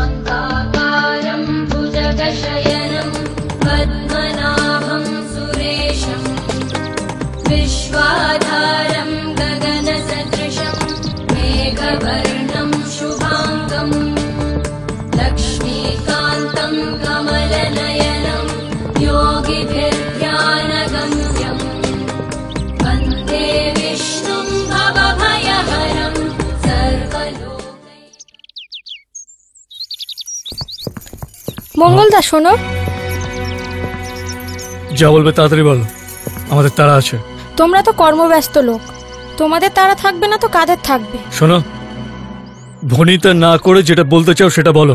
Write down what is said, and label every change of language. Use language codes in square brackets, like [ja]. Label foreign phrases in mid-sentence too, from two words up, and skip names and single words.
[sa] शान्ताकारं भुजगशयनं पद्मनाभं सुरेशं विश्वाधारं गगनसदृशं मेघवर्णं शुभाङ्गं लक्ष्मीकान्तं कमलनयनं योगिभिर्ध्यानगम्यं वन्दे विष्णुं भवभयहरं सर्वलोक। [bn] মঙ্গলদা শোনো, যা বলবে তাড়াতাড়ি বলো, আমাদের তাড়া আছে। তোমরা তো কর্মব্যস্ত লোক, তোমাদের তারা থাকবে না তো কাদের থাকবে? শোনো, ভনিতা না করে যেটা বলতে চাও সেটা বলো।